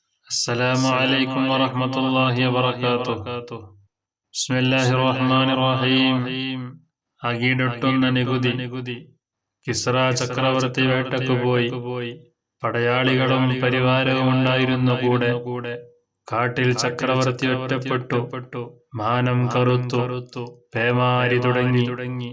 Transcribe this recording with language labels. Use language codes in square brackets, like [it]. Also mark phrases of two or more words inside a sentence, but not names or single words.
[ar] السلام عليكم ورحمة الله وبركاته. بسم الله الرحمن الرحيم. [ml] അകിടൊട്ടുന്ന നികുതി. കിസ്റ ചക്രവർത്തി വേട്ടയ്ക്കു പോയി. പടയാളികളും പരിവാരവും ഉണ്ടായിരുന്നു കൂടെ. കാട്ടിൽ ചക്രവർത്തി ഒറ്റപ്പെട്ടു. മാനം കറുത്തു. പേമാരി തുടങ്ങി.